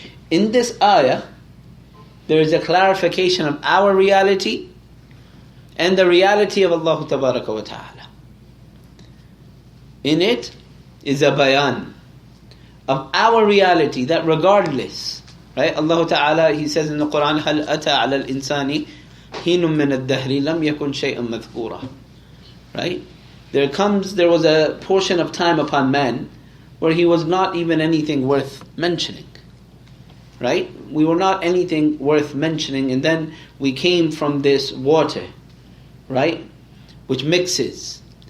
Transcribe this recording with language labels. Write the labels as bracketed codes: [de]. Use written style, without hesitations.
[en] In this ayah, there is a clarification of our reality and the reality of Allah Tabaraka wa Ta'ala. In it is a bayan of our reality that regardless, right? Allah Ta'ala, He says in the Quran, [ar] هَلْ أَتَى عَلَى الْإِنسَانِ حِينٌ مِّنَ الدَّهْرِ لَمْ يَكُنْ شَيْئًا مَذْكُورًا. [en] Right? There was a portion of time upon man where he was not even anything worth mentioning. Right? We were not anything worth mentioning, and then we came from this water, right? Which mixes.